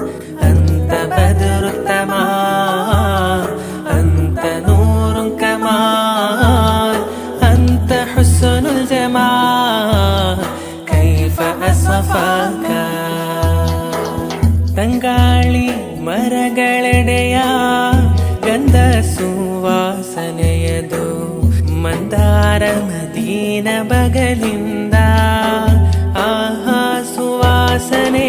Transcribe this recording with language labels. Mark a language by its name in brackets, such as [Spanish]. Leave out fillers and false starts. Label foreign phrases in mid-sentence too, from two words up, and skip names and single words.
[Arabic] أنت بدر التمام، أنت نور كمال، أنت حسن الجمال كيف أصفاك. [Kannada] ತಂಗಾಳಿ ಮರಗಳೆಡೆಯ ಗಂಧ ಸುವಾಸನೆಯದು, ಮಂದಾರ ನದೀನ ಬಗಲಿಂದ ಆಹಾ ಸುವಾಸನೆ.